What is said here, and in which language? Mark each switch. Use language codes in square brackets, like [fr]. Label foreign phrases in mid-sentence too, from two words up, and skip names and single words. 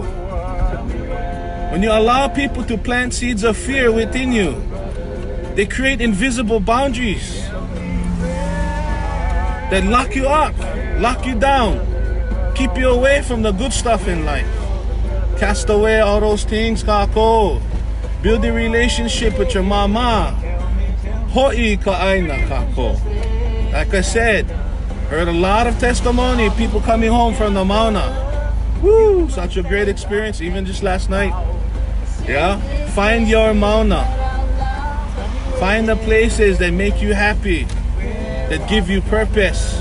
[en] When you allow people to plant seeds of fear within you, they create invisible boundaries that lock you up, lock you down, keep you away from the good stuff in life. Cast away all those things, kako. Build a relationship with your mama. [haw] Ho'i ka'aina, kako. [en] Like I said, heard a lot of testimony, people coming home from the Mauna. Woo, such a great experience, even just last night. Yeah? Find your Mauna. Find the places that make you happy, that give you purpose.